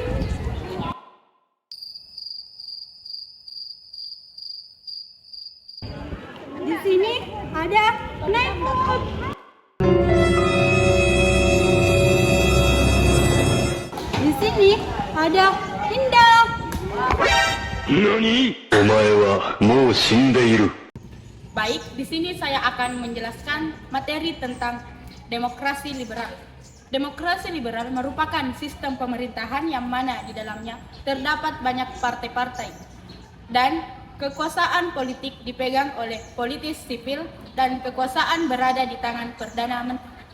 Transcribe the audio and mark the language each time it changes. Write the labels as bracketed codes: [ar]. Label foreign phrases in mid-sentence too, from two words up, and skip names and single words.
[id] Di sini ada Netot. Di sini ada Indah. [ja] 何？お前はもう死んでいる。 [id] Baik, di sini saya akan menjelaskan materi tentang demokrasi liberal. Demokrasi liberal merupakan sistem pemerintahan yang mana di dalamnya terdapat banyak partai-partai dan kekuasaan politik dipegang oleh politis sipil dan kekuasaan berada di tangan Perdana Menteri.